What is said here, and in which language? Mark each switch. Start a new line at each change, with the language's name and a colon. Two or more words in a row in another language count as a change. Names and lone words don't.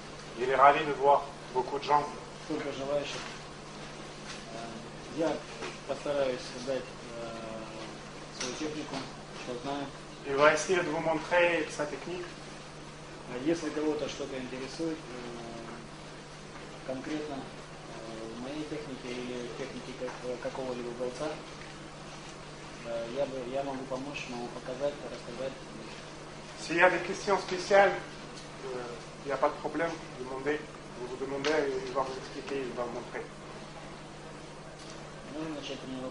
French: Il est ravi de voir beaucoup de gens.
Russian: Сколько желающих. Я постараюсь дать свою технику, что знаю.
French: Il va essayer de vous montrer sa technique.
Russian: Если кого-то что-то интересует конкретно в моей технике или в технике какого-либо бойца, я могу помочь, могу показать, рассказать.
French: S'il y a des questions spéciales, il n'y a pas de problème, demandez. Vous vous demandez, il va vous expliquer, il va vous montrer.
Russian: Можно начать тренировку?